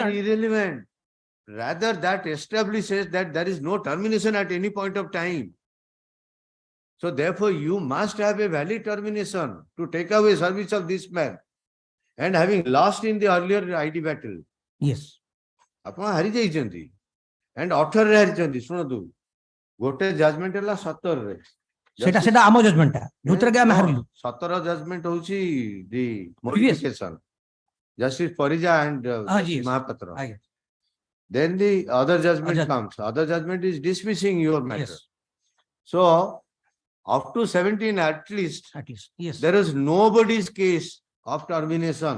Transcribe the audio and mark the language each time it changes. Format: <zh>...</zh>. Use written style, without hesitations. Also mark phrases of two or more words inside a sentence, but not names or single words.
<en>concerned. irrelevant. Rather, that establishes that there is no termination at any point of time. So therefore, you must have a valid termination to take away service of this man. And having lost in the earlier ID battle, Yes.</en> <or>ଆପଣ ହାରି ଯାଇଛନ୍ତି and 18 ରେ ହାରିଛନ୍ତି ଶୁଣନ୍ତୁ ଗୋଟେ ଜଜମେଣ୍ଟ ହେଲା 17 ରେ ସେଟା ଆମ judgment ଟା ଯୋଉଥିରେ କି ଆମେ ହାରିଲୁ। 17 ଜଜମେଣ୍ଟ ହଉଛି the</or> <en>Previous. modification. Justice Parija and Justice yes. Mahapatra. Aye. Then the other judgment judgment. comes. Other judgment is dismissing your matter. Yes, So up to 17 at least, at least. Yes. there is nobody's case of termination.</en>